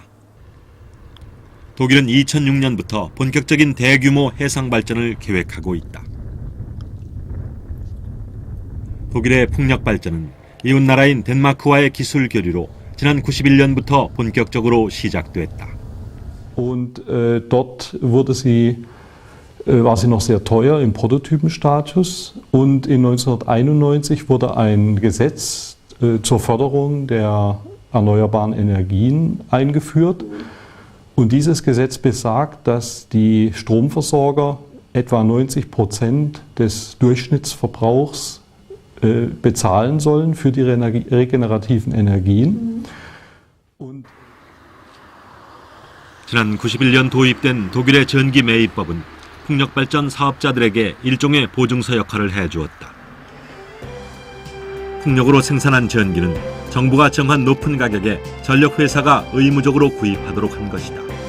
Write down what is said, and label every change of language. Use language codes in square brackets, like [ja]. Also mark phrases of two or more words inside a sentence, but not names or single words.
[ko] 독일은 2006년부터 본격적인 대규모 해상 발전을 계획하고 있다. 독일의 풍력 발전은 이웃나라인 덴마크와의 기술 교류로 지난 91년부터 본격적으로 시작됐다. [de] Und dort war sie noch sehr teuer im Prototypenstatus und in 1991 wurde ein Gesetz zur Förderung der erneuerbaren Energien eingeführt und dieses Gesetz besagt, dass die Stromversorger etwa 90% des Durchschnittsverbrauchs bezahlen sollen für die regenerativen Energien. [ko] 지난 91년 도입된 독일의 전기 매입법은 풍력발전 사업자들에게 일종의 보증서 역할을 해주었다. 풍력으로 생산한 전기는 정부가 정한 높은 가격에 전력회사가 의무적으로 구입하도록 한 것이다.